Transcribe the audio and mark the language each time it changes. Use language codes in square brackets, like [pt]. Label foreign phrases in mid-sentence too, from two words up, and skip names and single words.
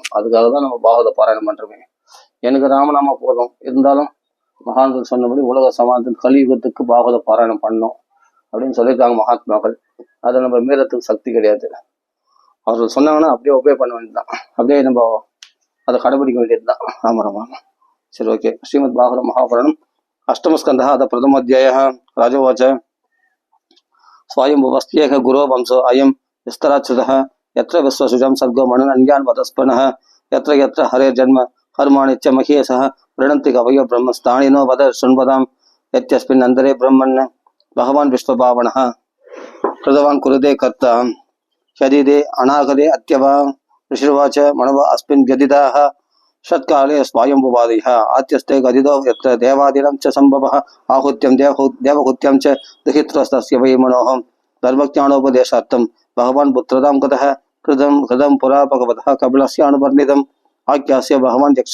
[ta] அதுக்காக தான் நம்ம பாகவத பாராயணம் பண்றோமே. எனக்கு ராமநாமா போதும், இருந்தாலும் மகான்கள் சொன்னபடி உலக சமாதானத்தின் கலியுகத்துக்கு பாகவத பாராயணம் பண்ணணும் அப்படின்னு சொல்லியிருக்காங்க மகாத்மாக்கள். அதை நம்ம மீறத்துக்கு சக்தி கிடையாது. அவர்கள் சொன்னாங்கன்னா அப்படியே ஒபே பண்ண வேண்டியதுதான், அப்படியே நம்ம அதை கடைபிடிக்க வேண்டியதுதான். ஆமா ராமா. சரி, ஓகே. [sa] श्रीमद् भागवत महापुराणम् अष्टमस्कन्धः अथ प्रथमोऽध्यायः। राजोवाच स्वायम्भुवस्त्येह गुरो वंशो अयं विस्तराच्छ्रुतः यत्र विश्वसृजं सर्गो मननन्यान् वदस्पनः यत्र यत्र हरेर्जन्म कर्माणि च महीयसः वृणन्ति कवयो ब्रह्मस्तानिनो वद शृण्वतां यत्यस्मिन् अन्तरे ब्रह्मन् भगवान् विश्वपावनः कृतवान् कुरुते कर्ता शरीरे अनागरे अत्यवा ऋषिर्वाच मनव अस्मिन् व्यदिताः षत्काले स्वायम्भुवादयः आत्यस्ते गदितो यत्र देवादिनं च सम्भवः आहुत्यं देवहूत्यं च दुहित्रस्तस्य वै मनोः धर्मज्ञानोपदेशार्थं भगवान् पुत्रतां गतः कृतं पुरा भगवतः कपिलस्य अनुवर्णितम् आख्यास्य भगवान्